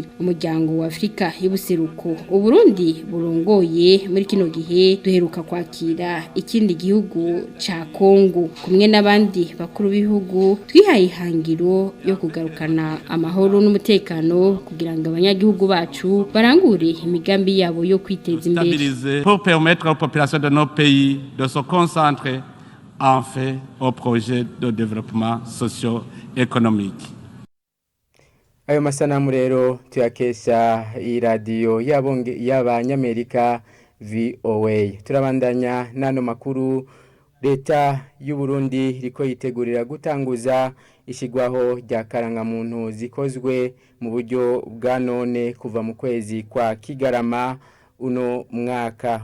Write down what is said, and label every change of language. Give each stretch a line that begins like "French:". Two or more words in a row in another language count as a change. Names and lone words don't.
Rundi: Umuryango wa Afrika y'ubuseruko Uburundi burongoye muri kino gihe duheruka kwakira ikindi gihugu ca Kongo kumwe n'abandi bakuru b'ibihugu twihaye ihangiro yo kugarukana amahoro n'umutekano kugira ngo abanyagihugu bacu barangure imigambi yabo yo kwiteza imbere
French: pour permettre aux populations de nos pays de se concentrer en fait au projet de développement socio-économique.
Rundi: Ayo masanamu rero tuyakesha iradiyo y'abanyamerika VOA. Turabandanya nano makuru. Leta y'u Burundi riko yitegurira gutanguza ishigwaho rya karangamuntu zikozwe mu buryo bwa none kuva mu kwezi kwa Kigarama uno mwaka.